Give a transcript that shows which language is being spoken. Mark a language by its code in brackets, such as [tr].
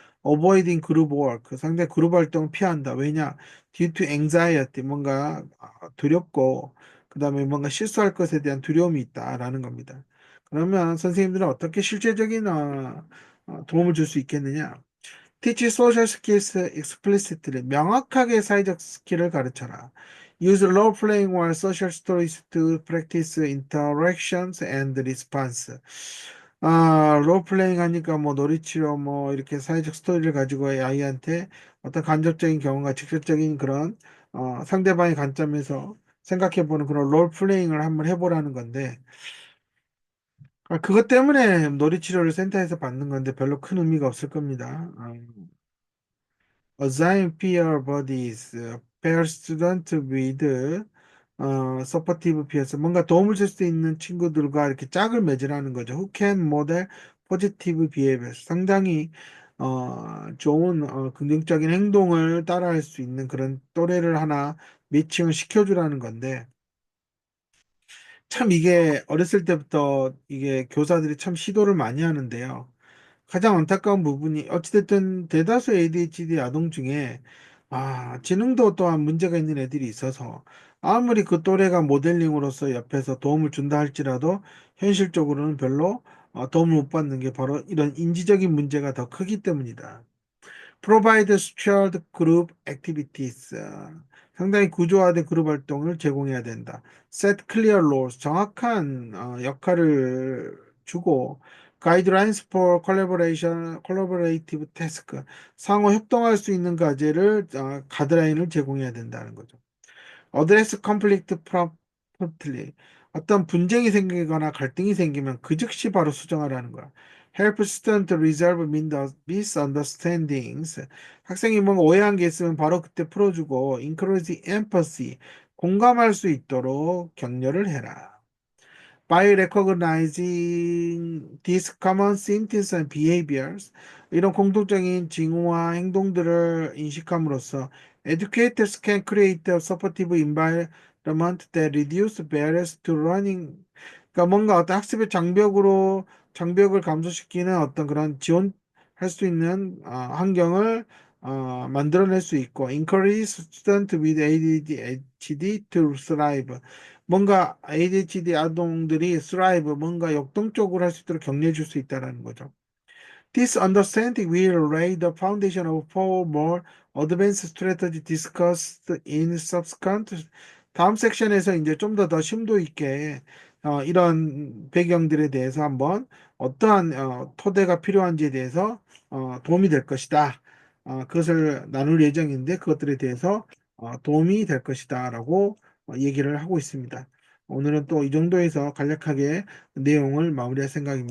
[en] avoiding group work, [ko] 상대 그룹 활동을 피한다. 왜냐? [en] due to anxiety, [ko] 뭔가 두렵고 그다음에 뭔가 실수할 것에 대한 두려움이 있다라는 겁니다. 그러면 선생님들은 어떻게 실제적인 도움을 줄 수 있겠느냐? [en] Teach social skills explicitly. [ko] 명확하게 사회적 스킬을 가르쳐라. [en] Use role-playing or social stories to practice interactions and response. [ko] 롤플레잉 하니까 뭐 놀이치료 뭐 이렇게 사회적 스토리를 가지고 아이한테 어떤 간접적인 경험과 직접적인 그런 상대방의 관점에서 생각해보는 그런 롤플레잉을 한번 해보라는 건데 그것 때문에 놀이치료를 센터에서 받는 건데 별로 큰 의미가 없을 겁니다. [en] Assign peer buddies, pair student with supportive peers. [ko] 뭔가 도움을 줄 수 있는 친구들과 이렇게 짝을 맺으라는 거죠. [en] Who can model positive behavior. [ko] 상당히 좋은 긍정적인 행동을 따라할 수 있는 그런 또래를 하나 매칭을 시켜주라는 건데 참 이게 어렸을 때부터 이게 교사들이 참 시도를 많이 하는데요. 가장 안타까운 부분이 어찌됐든 대다수 ADHD 아동 중에 지능도 또한 문제가 있는 애들이 있어서 아무리 그 또래가 모델링으로서 옆에서 도움을 준다 할지라도 현실적으로는 별로 도움을 못 받는 게 바로 이런 인지적인 문제가 더 크기 때문이다. [en] Provide structured group activities. [ko] 상당히 구조화된 그룹 활동을 제공해야 된다. [en] Set clear roles. [ko] 정확한 역할을 주고 [en] Guidelines for collaborative task. [ko] 상호 협동할 수 있는 과제를 가드라인을 제공해야 된다는 거죠. [en] Address conflict promptly. [ko] 어떤 분쟁이 생기거나 갈등이 생기면 그 즉시 바로 수정하라는 거야. [en] Help student resolve misunderstandings. [ko] 학생이 뭔가 오해한 게 있으면 바로 그때 풀어주고 [en] encourage empathy. [ko] 공감할 수 있도록 격려를 해라. [en] By recognizing these common symptoms and behaviors, [ko] 이런 공통적인 징후와 행동들을 인식함으로써 [en] educators can create a supportive environment that reduce barriers to learning. [ko] 그러니까 뭔가 어떤 학습의 장벽을 감소시키는 어떤 그런 지원할 수 있는 환경을 만들어낼 수 있고 [en] encourage student with ADHD to thrive. [ko] 뭔가 ADHD 아동들이 thrive, 뭔가 역동적으로 할 수 있도록 격려해 줄 수 있다는 거죠. [en] This understanding will lay the foundation of four more advanced strategy discussed in subsequent. [ko] 다음 섹션에서 이제 좀 더 심도 있게 이런 배경들에 대해서 한번 어떠한 토대가 필요한지에 대해서 도움이 될 것이다. 그것을 나눌 예정인데 그것들에 대해서 도움이 될 것이다라고 얘기를 하고 있습니다. 오늘은 또 이 정도에서 간략하게 내용을 마무리할 생각입니다.